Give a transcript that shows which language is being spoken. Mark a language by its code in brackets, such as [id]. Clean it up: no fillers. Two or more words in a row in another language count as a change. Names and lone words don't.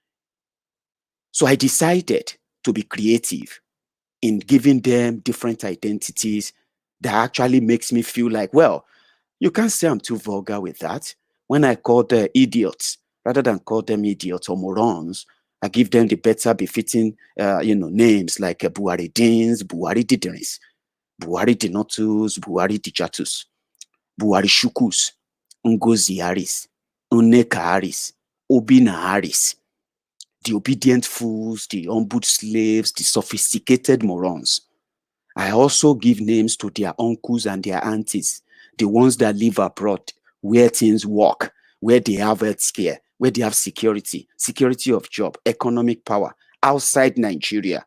[en] So I decided to be creative in giving them different identities that actually makes me feel like, well, you can't say I'm too vulgar with that. When I call the idiots, rather than call them idiots or morons, I give them the better befitting, names like Buhari Deans, Buhari Diderins, Buhari Dinotus, Buhari Dijatus, Buhari Shukus, Ngozi Harris, Nneka Harris, Obina Harris, the obedient fools, the humbled slaves, the sophisticated morons. I also give names to their uncles and their aunties, the ones that live abroad, where things work, where they have health care, where they have security of job, economic power outside Nigeria.